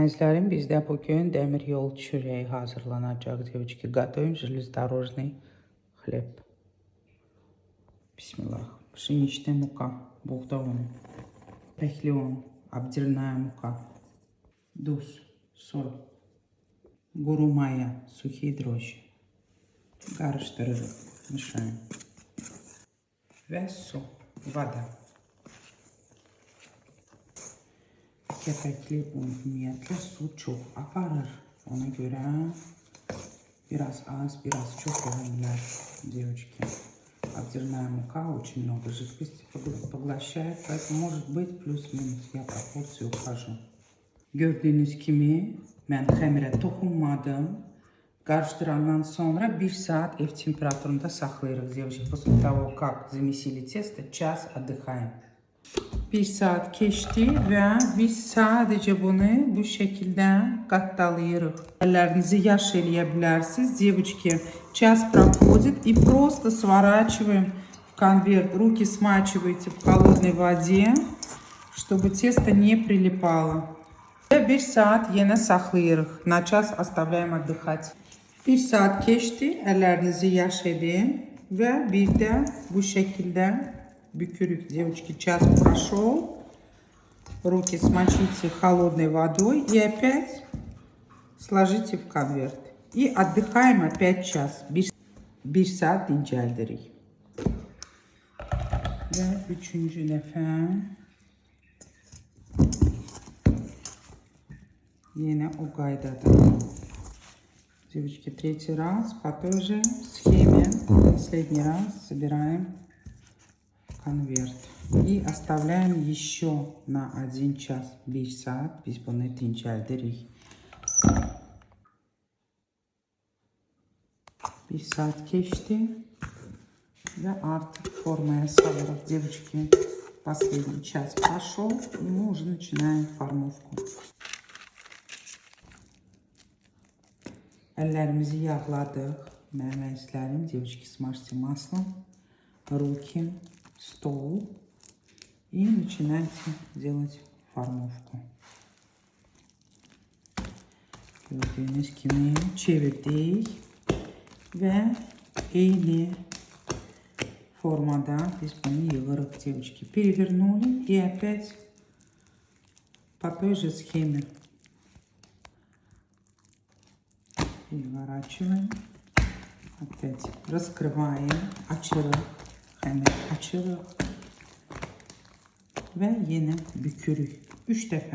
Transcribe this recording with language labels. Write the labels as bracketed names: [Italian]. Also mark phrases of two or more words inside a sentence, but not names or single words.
[Azerbaijani] Məmezlərim, bizdə bugün dəmir yol çörəyi hazırlanacaq. [Russian] Девочки, готовим железнодорожный хлеб. [Azerbaijani] Bismillah. [Russian] Пшеничная мука, [Azerbaijani] buğda unu, pəkli un, [Russian] обдельная мука, [Azerbaijani] duz, sol, quru maya, [Russian] сухие дрожжи. [Azerbaijani] Qarışdırırıq, müşayin. Və su, voda. Kəpəkli un ümumiyyətlə su çox aparır. Ona görə biraz az, biraz çox olanlar, [Russian] девочки. Обдельная мука очень много жидкости поглощает, поэтому может быть плюс-минус, я пропорцию ухожу. [Azerbaijani] Gördüğünüz kimi mən xəmirə toxunmadım. Qarışdırandan sonra 1 saat ev temperaturunda saxlayırıq, [Russian] девочки. После того, как замесили тесто, час отдыхаем. [Azerbaijani] 1 saat keçdi və biz sadəcə bunu bu şəkildə qatdalayırıq. Əllərinizi yaş eləyə bilərsiniz, [Russian] девочки. Час проходит и просто сворачиваем в конверт. Руки смачиваете в холодной воде, чтобы тесто не прилипало. [Azerbaijani] Və 1 saat yenə saxlayırıq. [Russian] На час оставляем отдыхать. [Azerbaijani] 1 saat keçdi, əllərinizi yaş edin və bir də bu şəkildə бükürük, [Russian] девочки, час прошел. Руки смочите холодной водой и опять сложите в конверт. И отдыхаем опять час. [Azerbaijani] 1 saat dincəldirik. Və 3-cü dəfə yenə o qaydadır. [Russian] Девочки, 3-й раз по той же схеме. Последний раз собираем конверт. И оставляем еще на 1 час. [Azerbaijani] 1 saat biz bunu dincəldirik. 1 saat keçdi və artıq formaya salırıq. [Russian] Девочки, последний час прошел, и мы уже начинаем формовку. [Azerbaijani] Əllərimizi yağladıq. Mənim əzizlərim, [Russian] девочки, смажьте маслом руки, стол и начинайте делать формовку. [Azerbaijani] Gördüğünüz kimi çevirdik və eyni formada biz bunu yığırıq, [Russian] девочки. Перевернули и опять по той же схеме переворачиваем. Опять раскрываем, [Azerbaijani] açırıq, xəmir açırıq və yenə bükürük. 3 dəfə.